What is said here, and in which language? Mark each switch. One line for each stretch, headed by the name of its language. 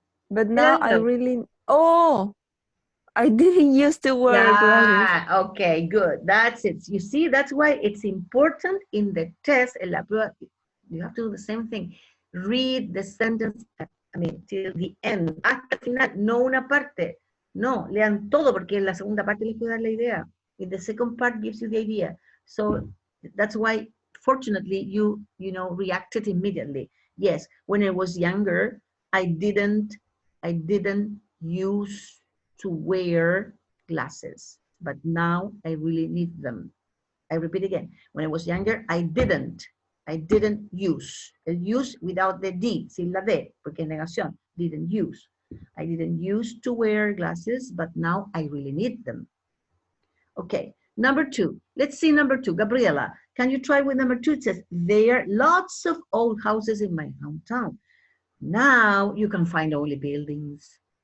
English: But now I really, I didn't used to wear glasses. Okay, good. That's it. You see, that's why it's important in the test,
Spanish: en la prueba,
English: you have to do the same thing. Read the sentence, till the end.
Spanish: Hasta el final, no una parte. No, lean todo porque en la segunda parte les puede dar la idea.
English: In the second part gives you the idea. So that's why, fortunately, you reacted immediately. Yes, when I was younger, I didn't use to wear glasses, but now I really need them. I repeat again, when I was younger, I didn't I didn't use.
Spanish: El
English: use without the D,
Spanish: sin la D, porque es negación.
English: Didn't use. I didn't use to wear glasses, but now I really need them. Okay, number 2. Let's see number 2. Gabriela, can you try with number 2? It says, there are lots of old houses in my hometown. Now you can find only buildings.